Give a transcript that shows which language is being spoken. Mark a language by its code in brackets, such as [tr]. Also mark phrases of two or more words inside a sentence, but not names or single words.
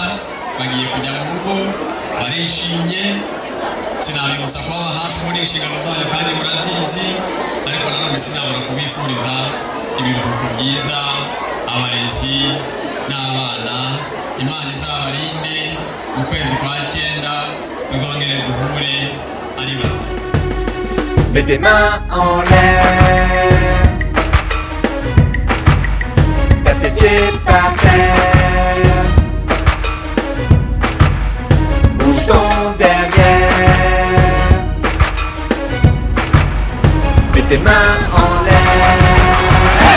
[rw] Bagiye kujya mu rugo barishimye, sinabibutsa kubaba hafi muri inshingano zanyu kandi murazizi, ariko nanone sinabura kubifuriza ibiruhuko byiza abarezi n'abana. Imana izabarinde, mu kwezi kwa 9 tuzongere duhure ari bazima. [fr] Mets tes mains en l'air, tape tes pieds par terre, bouge ton derrière, mets tes mains en l'air.